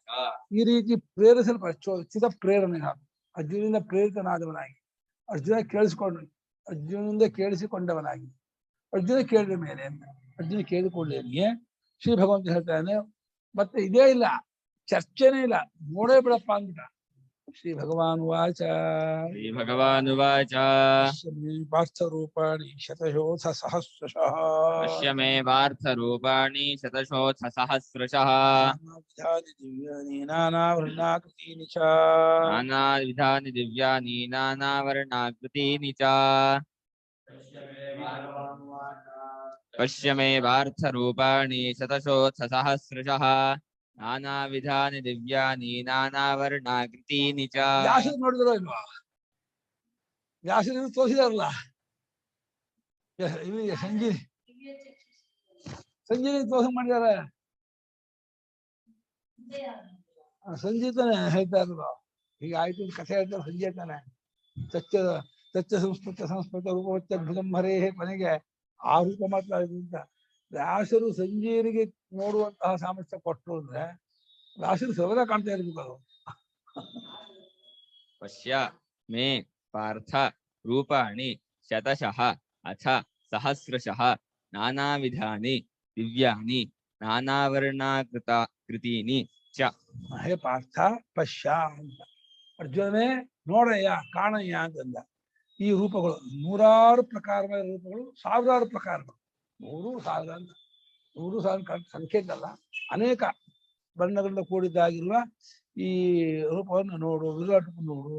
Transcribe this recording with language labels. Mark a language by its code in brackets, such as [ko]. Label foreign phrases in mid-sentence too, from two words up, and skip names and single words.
[kn] ಈ ರೀತಿ ಚಿತ ಪ್ರೇರಣೆ, ಅರ್ಜುನಿಂದ ಪ್ರೇರಿತನಾದವನಾಗಿ, ಅರ್ಜುನಿಂದ ಕೇಳಿಸಿಕೊಂಡವನಾಗಿ, ಅರ್ಜುನ ಕೇಳಿದ ಮೇಲೆ ಅರ್ಜುನ ಕೇಳಿಕೊಳ್ಳೇನಿಗೆ ಶ್ರೀ ಭಗವಂತ ಹೇಳ್ತಾನೆ. ಮತ್ತೆ ಇದೇ ಇಲ್ಲ, ಚರ್ಚೆನೇ ಇಲ್ಲ, ನೋಡೇ ಬಿಡಪ್ಪ ಅಂದ್ಬಿಟ್ಟ. [sa] ಶ್ರೀ ಭಗವಾನ್ ವಾಚ. ಶ್ರೀ ಭಗವಾನ್ ವಾಚ. ಪಾರ್ಥ ರೂಪಾಣಿ ಶತಶೋಥ ಸಹಸ್ರಶಃ. ಪಶ್ಯ ಮೇ ಪಾರ್ಥ ರೂಪಾಣಿ ಶತಶೋಥ ಸಹಸ್ರಶಃ. ದಿವ್ಯಾನಿ ನಾನಾವರ್ಣಾಕೃತೀನಿ ಚ. ನಾನಾವಿಧಾನಿ ದಿವ್ಯಾನಿ ನಾನಾವರ್ಣಾಕೃತೀನಿ ಚ. ಪಶ್ಯ ಮೇ ಪಾರ್ಥ ರೂಪಾಣಿ ಶತಶೋಥ ಸಹಸ್ರಶಃ. ನಾನಾವಿಧಾನಿ ದಿವ್ಯಾನಿ ನಾನಾವರ್ಣಾಕೃತೀನಿ ಚ. [kn] ವ್ಯಾಸರು ನೋಡಿದ್ರು ಇಲ್ವಾ? ವ್ಯಾಸರು ತೋರಿಸಿದಾರಲ್ಲ ಸಂಜೀವಿ ತೋರ್ಸ ಮಾಡಿದಾರೆ. ಸಂಜೀತನೇ ಹೇಳ್ತಾ ಇದ್ರು, ಈಗ ಆಯ್ತು ಕಥೆ ಹೇಳ್ತಾರೆ. ಸಂಜೀತಾನೆ [sa] ತಚ್ಚ ಸಂಸ್ಕೃತ ರೂಪವತ್ಯದ್ಭುತಂ ಹರೇ, [kn] ಕೊನೆಗೆ ಆ ರೂಪ ಮಾತ್ರ ಅಂತ. ವ್ಯಾಸರು ಸಂಜೀವನಿಗೆ ನೋಡುವಂತಹ ಸಾಮರ್ಥ್ಯ ಕೊಟ್ಟರು ಅಂದ್ರೆ ವ್ಯಾಸರು ಸರ್ವದಾ ಕಾಣ್ತಾ ಇರ್ಬೇಕು. ಅದು [sa] ಪಶ್ಯ ಮೇ ಪಾರ್ಥ ರೂಪಾಣಿ ಶತಶಃ ಅಥ ಸಹಸ್ರಶಃ ನಾನಾವಿಧಾನಿ ದಿವ್ಯಾನಿ ನಾನಾವರ್ಣಾಕೃತೀನಿ ಚ. ಹೇ ಪಾರ್ಥ ಪಶ್ಯ [kn] ಅಂತ, ಅರ್ಜುನನೇ ನೋಡಯ್ಯ, ಕಾಣಯ್ಯ ಅಂತಂದ. ಈ ರೂಪಗಳು ನೂರಾರು ಪ್ರಕಾರವಾದ ರೂಪಗಳು, ಸಾವಿರಾರು ಪ್ರಕಾರಗಳು, 100,000 ಅಂತ, 100,000 ಸಂಖ್ಯೆ ಅಲ್ಲ, ಅನೇಕ ಬಣ್ಣಗಳಿಂದ ಕೂಡಿದ್ದಾಗಿರುವ ಈ ರೂಪವನ್ನು ನೋಡು, ವಿರಾಟ್ ರೂಪ ನೋಡು.